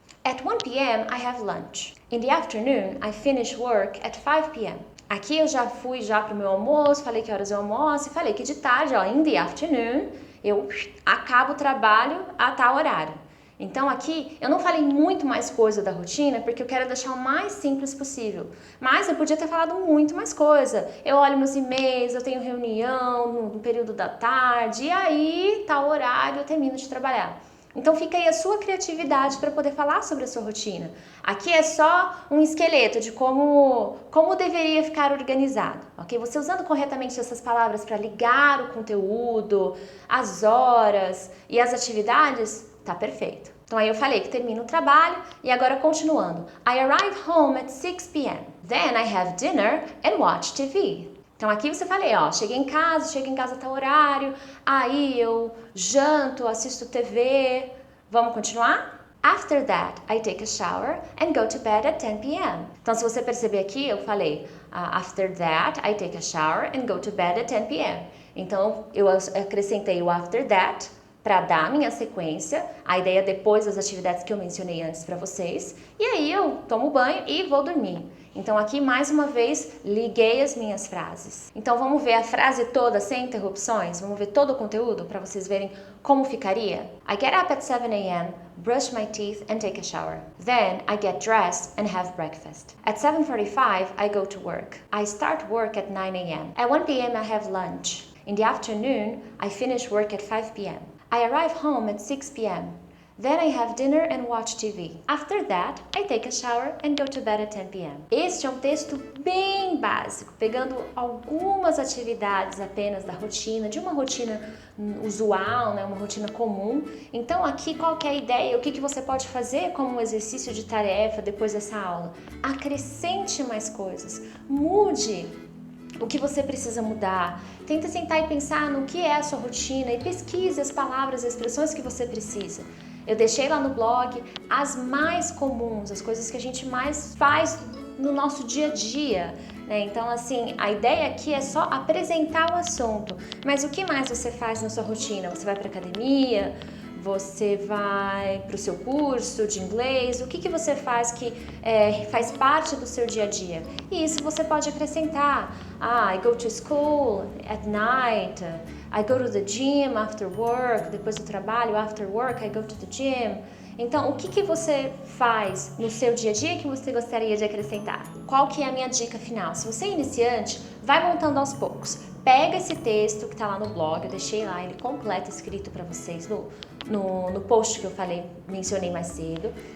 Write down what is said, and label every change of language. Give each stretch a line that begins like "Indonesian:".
English: At 1 p.m. I have lunch. In the afternoon I finish work at 5 p.m.
Portuguese: Aqui eu já fui pro meu almoço, falei que horas eu almoço e falei que de tarde, ó,
English: in the afternoon,
Portuguese: eu acabo o trabalho a tal horário. Então aqui eu não falei muito mais coisa da rotina porque eu quero deixar o mais simples possível. Mas eu podia ter falado muito mais coisa. Eu olho meus e-mails, eu tenho reunião no período da tarde e aí tal horário eu termino de trabalhar. Então fica aí a sua criatividade para poder falar sobre a sua rotina. Aqui é só um esqueleto de como deveria ficar organizado, ok? Você usando corretamente essas palavras para ligar o conteúdo, as horas e as atividades, tá perfeito. Então aí eu falei que termino o trabalho e agora continuando.
English: I arrive home at 6 p.m. Then I have dinner and watch TV.
Portuguese: Então aqui você falei, ó, chego em casa até o horário, aí eu janto, assisto TV. Vamos continuar?
English: After that, I take a shower and go to bed at 10 p.m.
Portuguese: Então se você perceber aqui, eu falei,
English: after that, I take a shower and go to bed at 10 p.m.
Portuguese: Então eu acrescentei o after that para dar a minha sequência, a ideia depois das atividades que eu mencionei antes para vocês, e aí eu tomo banho e vou dormir. Então aqui mais uma vez liguei as minhas frases. Então vamos ver a frase toda sem interrupções? Vamos ver todo o conteúdo para vocês verem como ficaria?
English: I get up at 7 a.m., brush my teeth and take a shower. Then I get dressed and have breakfast. At 7:45 I go to work. I start work at 9 a.m. At 1 p.m. I have lunch. In the afternoon I finish work at 5 p.m. I arrive home at 6 p.m. Then I have dinner and watch TV. After that, I take a shower and go to bed at 10 p.m.
Portuguese: Este é um texto bem básico, pegando algumas atividades apenas da rotina, de uma rotina usual, né, uma rotina comum. Então aqui qual que é a ideia? O que você pode fazer como um exercício de tarefa depois dessa aula? Acrescente mais coisas, mude o que você precisa mudar. Tenta sentar e pensar no que é a sua rotina e pesquise as palavras e expressões que você precisa. Eu deixei lá no blog as mais comuns, as coisas que a gente mais faz no nosso dia a dia, né? Então, assim, a ideia aqui é só apresentar o assunto. Mas o que mais você faz na sua rotina? Você vai para academia? Você vai para o seu curso de inglês? O que você faz que faz parte do seu dia a dia? E isso você pode acrescentar.
English: I go to school at night. I go to the gym after work.
Portuguese: Depois do trabalho,
English: after work, I go to the gym.
Portuguese: Então, o que você faz no seu dia a dia que você gostaria de acrescentar? Qual que é a minha dica final? Se você é iniciante, vai montando aos poucos. Pega esse texto que está lá no blog, eu deixei lá ele completo escrito para vocês no post que eu mencionei mais cedo.